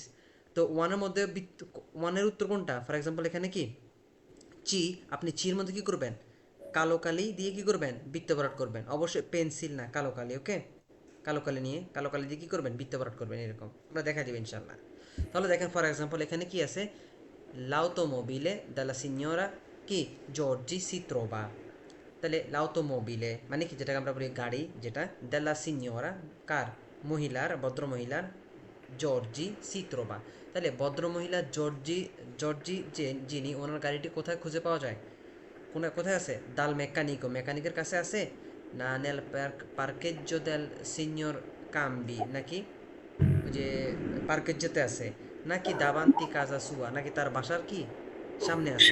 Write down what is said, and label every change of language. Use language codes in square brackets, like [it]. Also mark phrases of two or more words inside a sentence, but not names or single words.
[bn] তো ওয়ানের মধ্যে ওয়ানের উত্তর কোনটা, [en] for example [bn] এখানে কি চি, আপনি চির মধ্যে কি করবেন, কালো কালি দিয়ে কি করবেন, বৃত্ত ভরাট করবেন। অবশ্যই পেন্সিল না, কালো কালি। ওকে, কালো কালি নিয়ে, কালো কালি দিয়ে কি করবেন, বৃত্ত ভরাট করবেন। এরকম আমরা দেখা দিব ইনশাল্লাহ। তাহলে দেখেন [en] for example [bn] এখানে কি আছে, [it] l'automobile della signora কি জর্জি si trova. [bn] তাহলে l'automobile মানে কি, যেটাকে আমরা বলি গাড়ি, যেটা [it] della signora [bn] কার, মহিলার, ভদ্র মহিলার, জর্জি [it] si trova. [bn] তাহলে ভদ্রমহিলা জর্জি, জর্জি যে যিনি, ওনার গাড়িটি কোথায় খুঁজে পাওয়া যায়, কোথায় আছে, [it] dal meccanico, [bn] মেকানিকের কাছে আছে, না [it] nel parcheggio del signor Cambi, [bn] নাকি ওই যে পার্কেজ্জোতে আছে, নাকি [it] davanti casa sua, [bn] নাকি তার বাসার কি সামনে আছে।